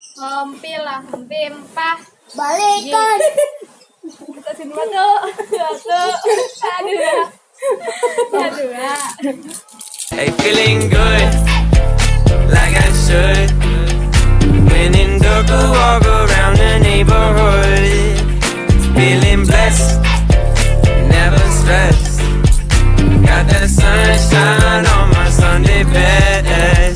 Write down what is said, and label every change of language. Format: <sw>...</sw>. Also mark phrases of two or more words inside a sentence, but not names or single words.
<id>Hempi lah, hempi empah. Balikan. Kita sini satu, dua.</id> <en>Hey, feeling good, like I should. When in dark, I walk around the neighborhood. Feeling blessed, never stressed. Got that sunshine on my Sunday best.</en>